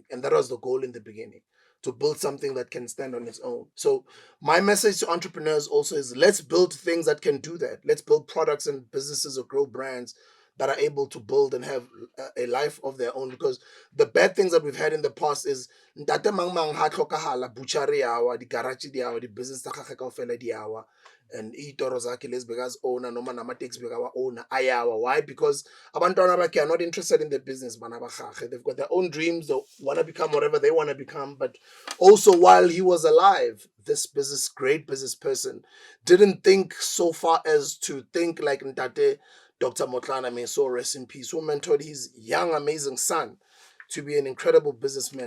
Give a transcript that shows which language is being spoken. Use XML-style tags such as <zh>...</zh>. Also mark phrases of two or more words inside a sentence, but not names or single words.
<en>And that was the goal in the beginning, to build something that can stand on its own. So my message to entrepreneurs also is, let's build things that can do that. Let's build products and businesses or grow brands that are able to build and have a life of their own. Because the bad things that we've had in the past is</en> <st>ntate mang mang ha tlhokahala butchery yawa, di garage di yawa, di business tsa gagwe kaofela di yawa, and</st> <zu>itoro zakhe lezi bekazi owner noma nama taxi bekawa owner ayawa.</zu> <st>Why?</st> <en>Because</en> <zu>abantwana bakhe</zu> <en>are not interested in the business</en> <st>bana bagagwe.</st> <en>They've got their own dreams. They want to become whatever they want to become. But also, while he was alive, this great business person didn't think so far as to think like ntate Dr. Motlana, may so rest in peace, who mentored his young, amazing son to be an incredible businessman.</en>